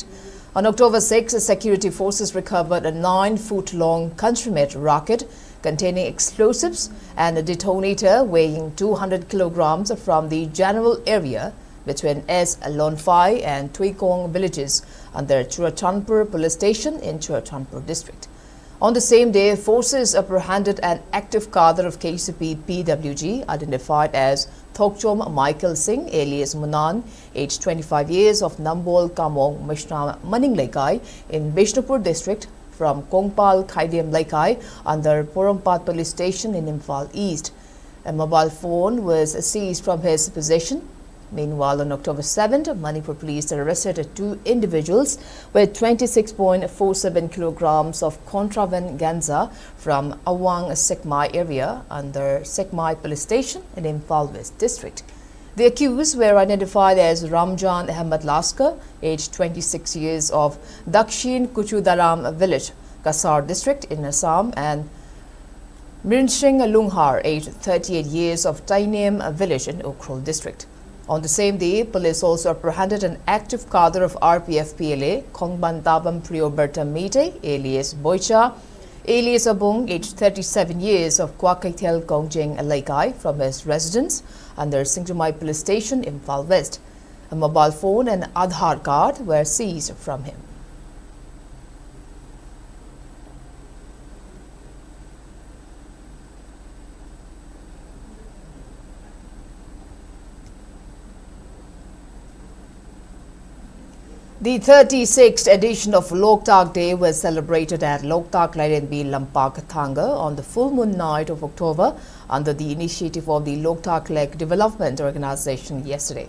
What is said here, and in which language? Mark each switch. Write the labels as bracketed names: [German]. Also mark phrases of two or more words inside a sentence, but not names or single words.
[English] On October 6, the security forces recovered a 9-foot-long country-made rocket containing explosives and a detonator weighing 200 kilograms from the general area between S. Lonfai and Tuikong villages under Churachandpur police station in Churachandpur district. On the same day, forces apprehended an active cadre of KCP PWG identified as Thokchom Michael Singh alias Munan, aged 25 years, of Nambol Kamong Mishna Maning Laikai in Bishnupur district from Kongpal Khaidiem Laikai under Porompat police station in Imphal East. A mobile phone was seized from his possession. Meanwhile, on October 7th, Manipur police arrested 2 individuals with 26.47 kilograms of contraband ganza from Awang Sekmai area under Sekmai police station in Imphal West district. The accused were identified as Ramjan Ahmed Laskar, aged 26 years, of Dakshin Kuchudaram village, Kasar district in Assam, and Mirsing Lunghar, aged 38 years, of Tainem village in Ukhrul district. On the same day, police also apprehended an active cadre of RPF PLA, Kongban Dabam Prioberta Mite, alias Boicha, alias Abung, aged 37 years, of Kwakaitel Kongjeng Laikai, from his residence under Singtumai police station in Imphal West. A mobile phone and Aadhaar card were seized from him. The 36th edition of Loktak Day was celebrated at Loktak Lairenbi Lampak Thanga on the full moon night of October under the initiative of the Loktak Lake Development Organization yesterday.